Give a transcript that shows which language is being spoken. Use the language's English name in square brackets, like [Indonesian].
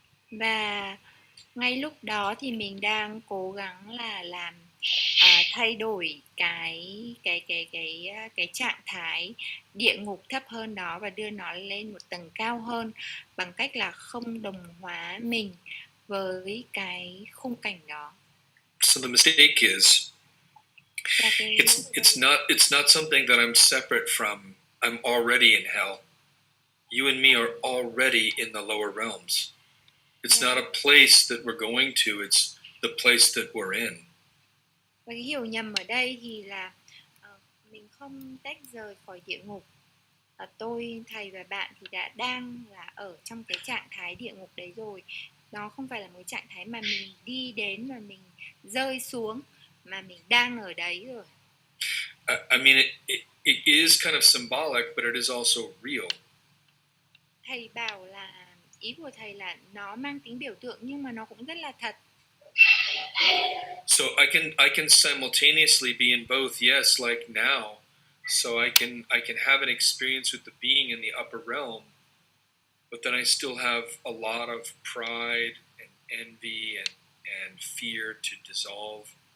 [Vietnamese] Và ngay lúc đó thì mình đang cố gắng là làm thay đổi cái trạng thái địa ngục thấp hơn đó và đưa nó lên một tầng cao hơn bằng cách là không đồng hóa mình với cái khung cảnh đó. [English] So the mistake is it's not something that I'm separate from. I'm already in hell. You and me are already in the lower realms. It's not a place that we're going to, it's the place that we're in. [Vietnamese] Và cái hiểu nhầm ở đây thì là mình không tách rời khỏi địa ngục. Tôi, thầy và bạn thì đang là ở trong cái trạng thái địa ngục đấy rồi. Nó không phải là một trạng thái mà mình đi đến và mình rơi xuống, mà mình đang ở đấy rồi. [English] I mean, it is kind of symbolic, but it is also real. [Vietnamese] Thầy bảo là, ý của thầy là nó mang tính biểu tượng nhưng mà nó cũng rất là thật. [English] So I can simultaneously be in both, yes, like now. So I can have an experience with the being in the upper realm, but then I still have a lot of pride and envy and fear to dissolve.